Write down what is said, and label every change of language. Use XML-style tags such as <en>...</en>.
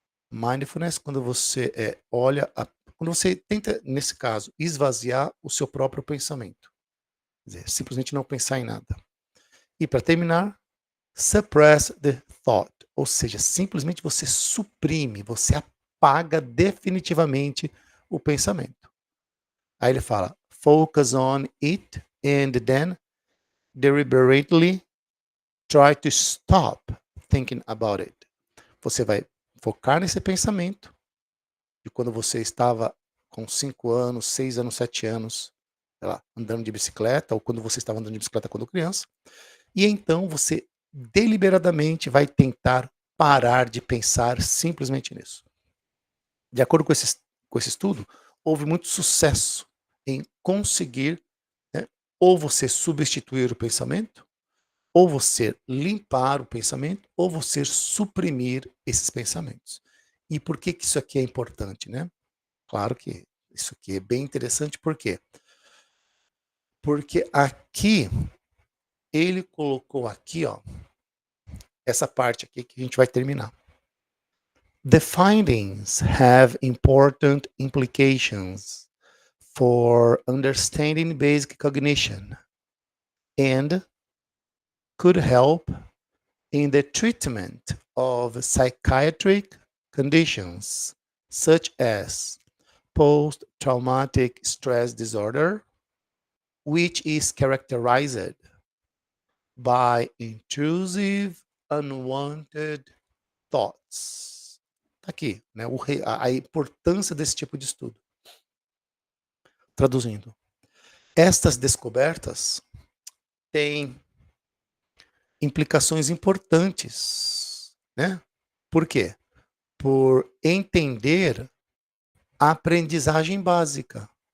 <pt>Mindfulness, quando você quando você tenta, nesse caso, esvaziar o seu próprio pensamento. Quer dizer, simplesmente não pensar em nada. E para terminar,</pt> <en>suppress the thought,</en> <pt>ou seja, simplesmente você suprime, você apaga definitivamente o pensamento. Aí ele fala,</pt> <en>focus on it and then deliberately try to stop thinking about it.</en> <pt>Você vai focar nesse pensamento de quando você estava com 5 anos, 6 anos, 7 anos, sei lá, andando de bicicleta, ou quando você estava andando de bicicleta quando criança, e então você deliberadamente vai tentar parar de pensar simplesmente nisso. De acordo com esse estudo, houve muito sucesso em conseguir, né, ou você substituir o pensamento, ou você limpar o pensamento, ou você suprimir esses pensamentos. E por que isso aqui é importante, né? Claro que isso aqui é bem interessante, por quê? Porque aqui, ele colocou aqui, ó, essa parte aqui que a gente vai terminar.</pt> <en>The findings have important implications for understanding basic cognition and could help in the treatment of psychiatric conditions such as post-traumatic stress disorder, which is characterized by intrusive, unwanted thoughts.</en> <pt>Tá aqui, né, a importância desse tipo de estudo. Traduzindo, estas descobertas têm implicações importantes, né? Por quê? Por entender a aprendizagem básica.</pt>